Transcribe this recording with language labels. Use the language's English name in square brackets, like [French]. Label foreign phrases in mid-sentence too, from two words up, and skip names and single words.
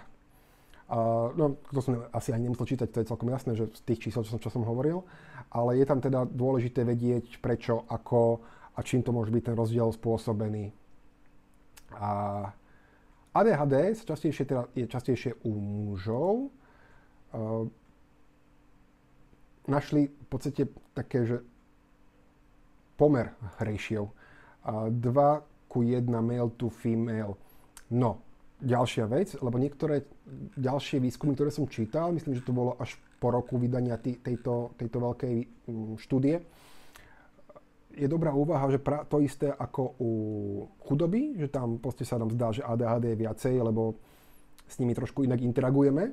[Slovak] No, to som asi aj nemusel čítať, to je celkom jasné, že z tých čísel, čo som hovoril, ale je tam teda dôležité vedieť, prečo, ako a čím to môže byť ten rozdiel spôsobený. ADHD je častejšie u mužov. Našli v podstate také, že pomer ratio. [English] 2:1 male to female. [Slovak] No, ďalšia vec, lebo niektoré ďalšie výskumy, ktoré som čítal, myslím, že to bolo až po roku vydania tejto veľkej štúdie, je dobrá úvaha, že to isté ako u chudoby, že tam proste sa nám zdá, že ADHD je viacej, lebo s nimi trošku inak interagujeme.